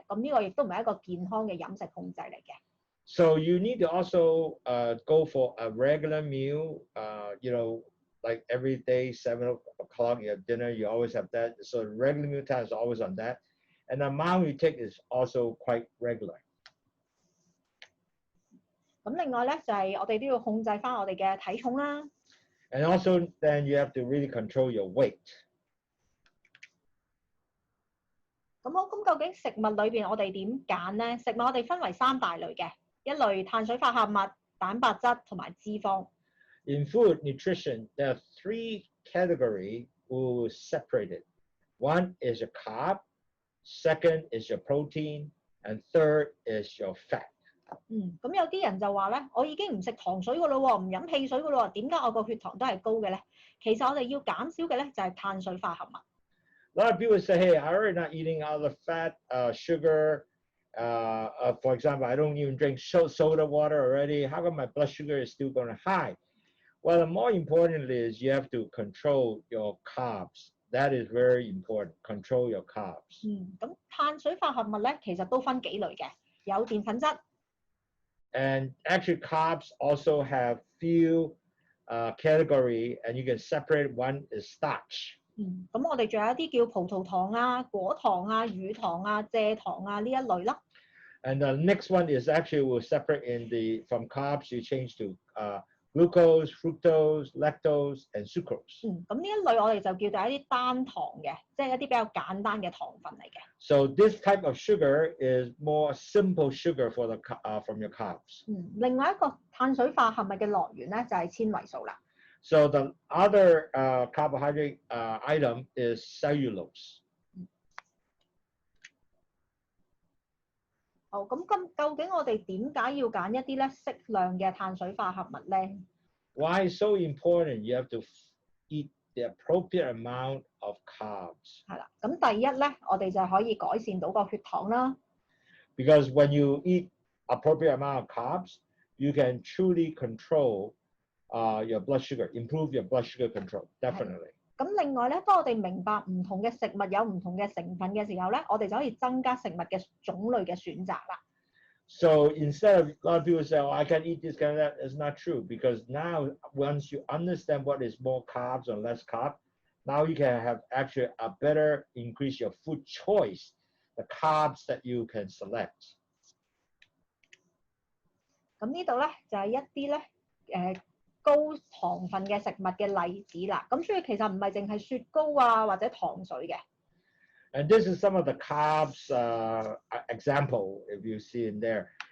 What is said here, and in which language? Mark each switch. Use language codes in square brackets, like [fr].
[yue] 咁呢個亦都唔係一個健康嘅飲食控制嚟嘅。 [en] So you need to also go for a regular meal, like every day, 7 o'clock, you have dinner, you always have that. So regular meal time is always on that. And the amount you take is also quite regular. [yue] 咁另外咧就係我哋都要控制翻我哋嘅體重啦。 [en] And also then you have to really control your weight. [yue] 咁好，咁究竟食物裏邊我哋點揀咧？食物我哋分為3大類嘅，一類碳水化合物、蛋白質同埋脂肪。 [en] In food nutrition, there are 3 categories we will separate it. One is your carb, second is your protein, and third is your fat. [yue] 咁有啲人就話咧，我已經唔食糖水噶咯喎，唔飲汽水噶咯喎，點解我個血糖都係高嘅咧？其實我哋要減少嘅咧就係碳水化合物。 [en] A lot of people say, hey, I already not eating all the fat, sugar. For example, I don't even drink soda water already. How come my blood sugar is still going high? Well, the more important is you have to control your carbs. That is very important. Control your carbs. [yue] 咁碳水化合物咧，其實都分幾類嘅，有澱粉質。 [en] And actually, carbs also have few category, and you can separate. One is starch. [yue] 咁我哋仲有一啲叫葡萄糖啊、果糖啊、乳糖啊、蔗糖啊呢一類啦。 [en] And the next one is actually we'll separate from carbs. You change to glucose, fructose, lactose, and sucrose. [yue] 咁呢一類我哋就叫做一啲單糖嘅，即係一啲比較簡單嘅糖分嚟嘅。 [en] So this type of sugar is more simple sugar from your carbs. [yue] 另外一個碳水化合物嘅來源咧就係纖維素啦。 [en] So the other carbohydrate item is cellulose. [yue] 好，好，咁究竟我哋點解要揀一啲咧適量嘅碳水化合物咧？ [en] Why it's so important? You have to eat the appropriate amount of carbs. [yue] 係啦，咁第一咧，我哋就可以改善到個血糖啦。 [en] Because when you eat appropriate amount of carbs, you can truly control your blood sugar, improve your blood sugar control, definitely. [yue] 咁另外咧，當我哋明白唔同嘅食物有唔同嘅成分嘅時候咧，我哋就可以增加食物嘅種類嘅選擇啦。 [en] So instead of a lot of people say, "Oh, I can eat this, can that," it's not true because now once you understand what is more carbs or less carb, now you can have actually a better increase your food choice, the carbs that you can select. [yue] 咁呢度咧就係一啲咧高糖分嘅食物嘅例子啦。咁所以其實唔係淨係雪糕啊或者糖水嘅。 [en] And this is some of the carbs example, if you see in there.